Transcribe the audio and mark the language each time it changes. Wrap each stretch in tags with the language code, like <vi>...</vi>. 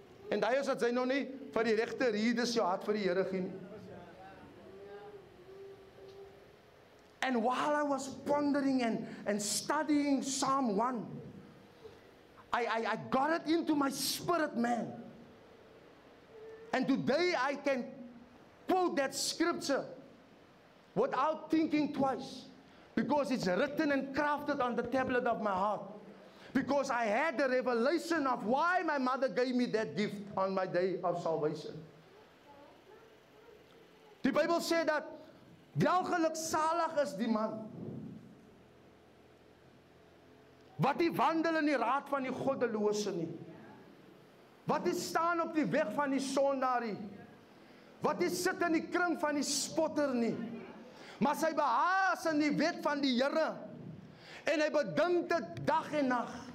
<af>En daai is dat sy nog nie vir die regte redes jou hart vir die Here gee nie.</af> <en>And while I was pondering and studying Psalm 1, I got it into my spirit, man. And today I can quote that scripture without thinking twice, because it's written and crafted on the tablet of my heart. Because I had the revelation of why my mother gave me that gift on my day of salvation.</en> <af>Die Bybel sê dat welgeluksalig is die man wat nie wandel in die raad van die goddelose nie, wat nie staan op die weg van die sondaar nie, wat nie sit in die kring van die spotter nie, maar sy behaas in die wet van die Here en hy bedink dit dag en nag.</af>